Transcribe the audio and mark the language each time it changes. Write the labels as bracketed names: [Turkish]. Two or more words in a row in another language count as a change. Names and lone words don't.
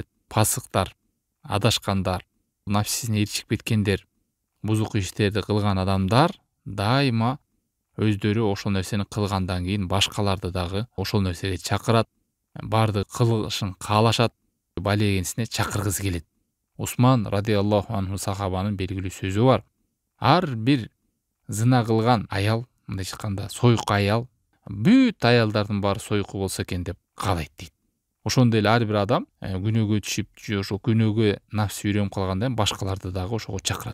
[Kyrgyz] Пасыктар, адашкандар, нафсисине ээрчип кеткендер, бузук иштерди кылган адамдар дайыма өздөрү ошол нерсени кылгандан кийин башкаларды дагы ошол нерсеге чакырат, баардык кылышын каалашат, балегенсине чакыргысы келет. Усман [Arabic] رضي الله عنه [Kyrgyz] сахабанын белгилүү сөзү бар. Ар бир зына кылган аял, мындайча айтканда союк аял, бүт аялдардын баары союку болсо экен деп каалайт дейт. Ошондой эле ар бир адам күнөөгө түшүп, же ошол күнөөгө нафси үйрөнүп калгандан башкаларды дагы ошого чакырат.